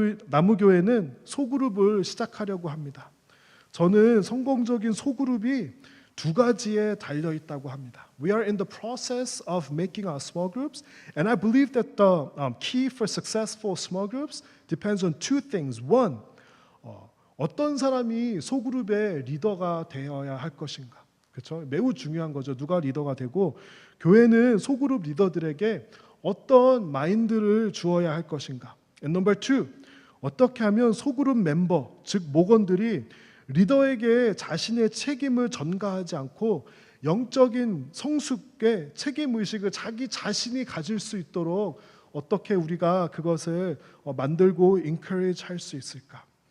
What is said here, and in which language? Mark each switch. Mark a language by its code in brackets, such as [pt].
[ko] 나무교회는 소그룹을 시작하려고 합니다. 저는 성공적인 소그룹이 두 가지에 달려 있다고 합니다. [en] We are in the process of making our small groups, and I believe that the key for successful small groups depends on two things. One, [ko] 어떤 사람이 소그룹의 리더가 되어야 할 것인가? 그렇죠? 매우 중요한 거죠. 누가 리더가 되고 교회는 소그룹 리더들에게 어떤 마인드를 주어야 할 것인가? [en] And number two, [ko] 어떻게 하면 소그룹 멤버, 즉 목원들이 리더에게 자신의 책임을 전가하지 않고 영적인 성숙의 책임 의식을 자기 자신이 가질 수 있도록 어떻게 우리가 그것을 만들고 encourage 할 수 있을까?